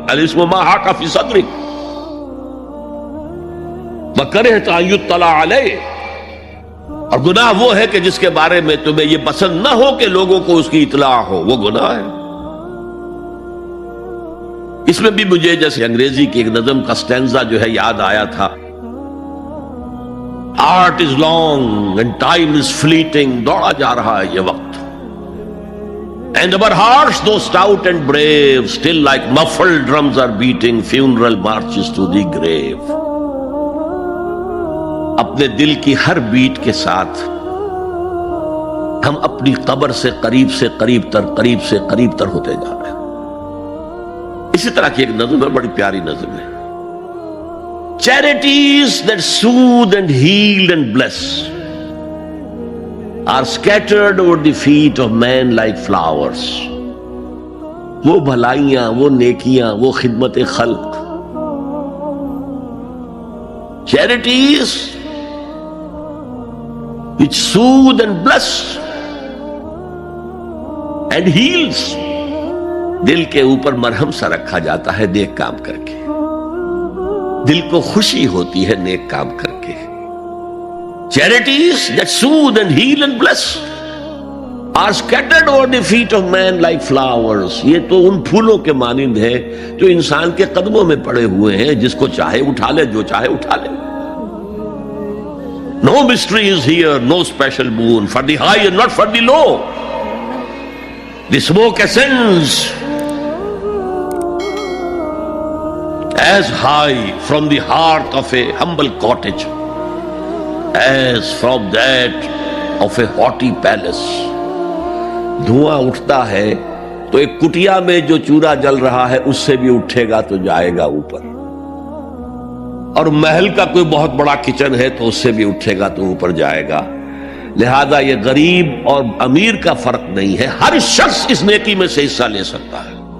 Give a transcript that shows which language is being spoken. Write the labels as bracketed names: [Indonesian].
[Arabic] الاسم ما حاک فی صدرک وکرہت ان یطلع علیہ، [Urdu] اور گناہ وہ ہے کہ جس کے بارے میں تمہیں یہ پسند نہ ہو کہ لوگوں کو اس کی اطلاع ہو، وہ گناہ ہے. اس میں بھی مجھے جیسے انگریزی کی ایک نظم کا سٹینزا جو ہے یاد آیا تھا، [English] art is long and time is fleeting, [Urdu] دوڑا جا رہا ہے یہ وقت. [English] And our hearts though stout and brave still like muffled drums are beating funeral marches to the grave. [Urdu] اپنے دل کی ہر بیٹ کے ساتھ ہم اپنی قبر سے قریب تر ہوتے جا رہے ہیں. اسی طرح کی ایک نظم ہے، بڑی پیاری نظم ہے. [English] Charities that soothe and heal and bless are scattered over the feet of men like flowers. [Urdu] وہ بھلائیاں، وہ نیکیاں، وہ خدمت خلق، [English] charities which soothe and bless and heals، [Urdu] دل کے اوپر مرہم سا رکھا جاتا ہے نیک کام کر کے، دل کو خوشی ہوتی ہے نیک کام کر کے. [English] Charities that soothe and heal and bless are scattered over the feet of man like flowers. [Urdu] یہ تو ان پھولوں کے مانند ہے جو انسان کے قدموں میں پڑے ہوئے ہیں، جس کو چاہے اٹھا لے، جو چاہے اٹھا لے. [English] No mystery is here, no special boon for the high and not for the low. The smoke ascends as high from the hearth of a humble cottage as from that of a haughty palace. [Urdu] دھواں اٹھتا ہے تو ایک کٹیا میں جو چورا جل رہا ہے اس سے بھی اٹھے گا تو جائے گا اوپر، اور محل کا کوئی بہت بڑا کچن ہے تو اس سے بھی اٹھے گا تو اوپر جائے گا. لہذا یہ غریب اور امیر کا فرق نہیں ہے، ہر شخص اس نیکی میں سے حصہ لے سکتا ہے.